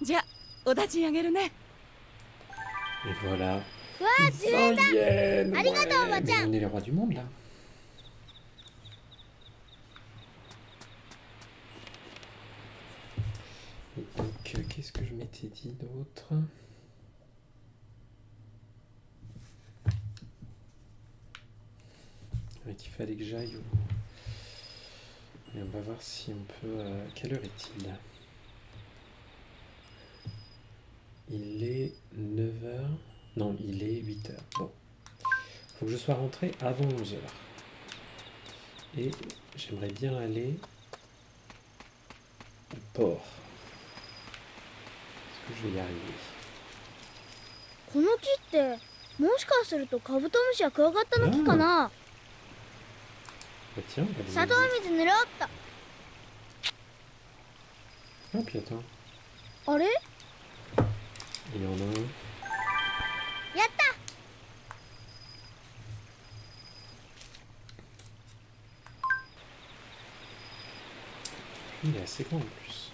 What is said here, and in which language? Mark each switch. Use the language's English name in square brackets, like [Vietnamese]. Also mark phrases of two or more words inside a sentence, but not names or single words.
[Japanese] じゃあお立ち上げるね。 [French] Et voilà. [Japanese] わあ、自分だ。 yens. ありがとうおばちゃん。 [French] On est les rois du monde là. Et donc, qu'est-ce que je m'étais dit d'autre? Qu'il fallait que j'aille au... Et on va voir si on peut... Quelle heure est-il? Il est 9h. Non, il est 8h. Bon. Faut que je sois rentré avant 11h. Et j'aimerais bien aller au port. je vais y arriver. [Japanese] この木ってもしかするとカブトムシやクワガタの木かな。 [French] Bah tiens, on va les 砂糖 manger. [Japanese] 水塗ろうっと。 [French] Ah, puis attends, [Japanese] あれ、 [French] il y en a un. [Japanese] やった。 [French] Il est assez grand en plus.